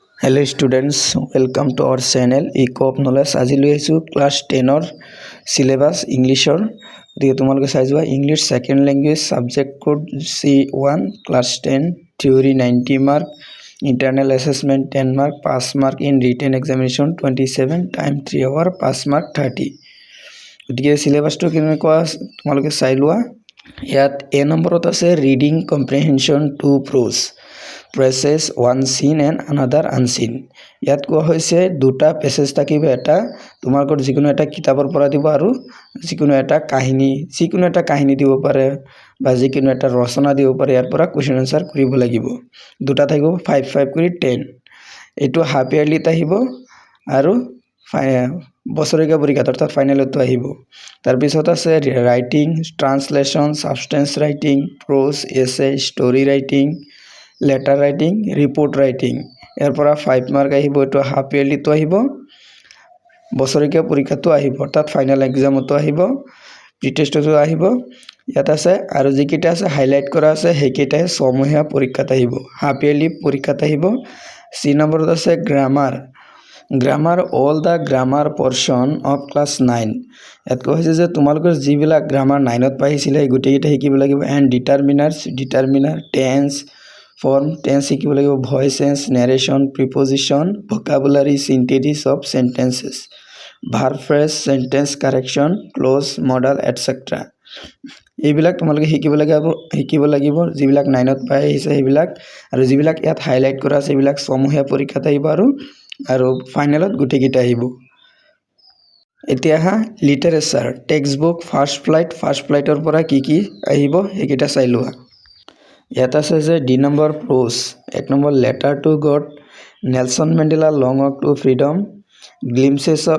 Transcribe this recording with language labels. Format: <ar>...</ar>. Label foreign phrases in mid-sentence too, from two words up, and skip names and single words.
<en>Hello students, welcome to our channel Eco of Knowledge.</en> <as>আজি লৈ আহিছো ক্লাস 10</as> <en>syllabus Englishৰ</en> <as>গতিকে তোমালোকে চাই যোৱা</as> <en>English second language subject code C1 class 10 theory 90 mark internal assessment 10 mark pass mark in written examination 27 time 3 hour pass mark 30</en> <as>গতিকে syllabusটো কেনেকুৱা তোমালোকে চাই লোৱা ইয়াত A নম্বৰত আছে</as> <en>reading comprehension 2 prose Phrases one seen and another unseen.</en> <as>ইয়াত কোৱা হৈছে দুটা পেছেজ থাকিব এটা তোমালোকৰ যিকোনো এটা কিতাপৰ পৰা দিব আৰু যিকোনো এটা কাহিনী দিব পাৰে বা যিকোনো এটা ৰচনা দিব পাৰে ইয়াৰ পৰা</as> <en>question answer</en> <as>কৰিব লাগিব দুটা থাকিব 5 5 কৰি 10 এটো</as> <en>half yearlyত</en> <as>আহিব আৰু বছৰীয়া পৰীক্ষাত অৰ্থাৎ ফাইনেলতো আহিব তাৰ পিছত আছে</as> <en>writing translation substance writing prose essay story writing letter writing report writing</en> <as>ইয়াৰ পৰা 5 মাৰ্ক আহিব এটো</as> <en>half yearly</en> <as>তো আহিব বছৰীয়া পৰীক্ষাটো আহিব অৰ্থাৎ</as> <en>final examতো</en> <as>আহিব প্ৰিটেষ্টতো আহিব ইয়াত আছে আৰু যিকিটা আছে হাইলাইট কৰা আছে হেকিটাই সমহীয়া পৰীক্ষাত আহিব</as> <en>half yearly</en> <as>পৰীক্ষাত আহিব সি নম্বৰত আছে গ্ৰামাৰ</as> <en>all the grammar portion of class 9</en> <as>ইয়াত কৈছে যে তোমালোকৰ যিবিলাক গ্ৰামাৰ 9 ত পাইছিলে গুটেইটা শিকিব লাগিব</as> <en>and determiner tense form tense</en> <as>শিকিব লাগিব</as> <en>voice tense narration preposition vocabulary synthesis of sentences verb phrase sentence correction clause modal etc</en> <as>এইবিলাক তোমালোকে শিকিব লাগিব যিবিলাক 9 ত পাই আছে সেইবিলাক আৰু যিবিলাক ইয়াত হাইলাইট কৰা আছে এইবিলাক সমহীয়া পৰীক্ষাত আহিব আৰু ফাইনেলত গুটেইটা আহিব এতিয়া</as> <en>literature text book</en> <as>ফাৰ্স্ট ফ্লাইটৰ পৰা কি আহিব এইকেইটা চাই লোৱা ইয়াত আছে যে ডি নম্বৰ প্ৰোজ এক নম্বৰ লেটাৰ টু গড নেলসন মেণ্ডেলা লং ৱাক টু ফ্ৰীডম গ্লিমছেছ অফ</as>